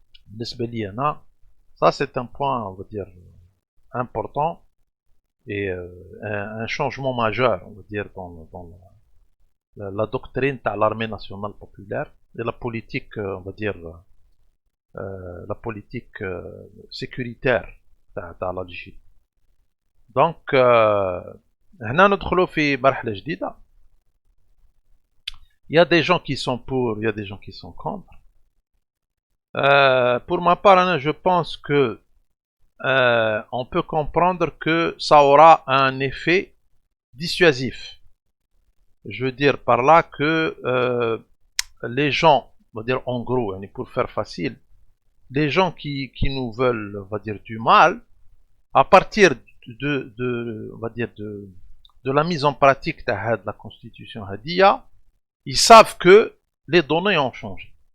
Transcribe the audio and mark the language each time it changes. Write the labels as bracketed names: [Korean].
[Arabic] بالنسبة لي أنا [French] ça c'est un point on va dire important et un changement majeur on va dire dans la doctrine de l'armée nationale populaire et la politique on va dire la politique sécuritaire تاع l'Algérie. [Arabic] Donc هنا ندخلوا في مرحلة جديدة. [French] Il y a des gens qui sont pour, il y a des gens qui sont contre. Pour ma part, je pense que on peut comprendre que ça aura un effet dissuasif. Je veux dire par là que les gens, on va dire en gros, pour faire facile, les gens qui nous veulent, on va dire, du mal, à partir on va dire de la mise en pratique de la constitution Hadia, ils savent que les données ont changé.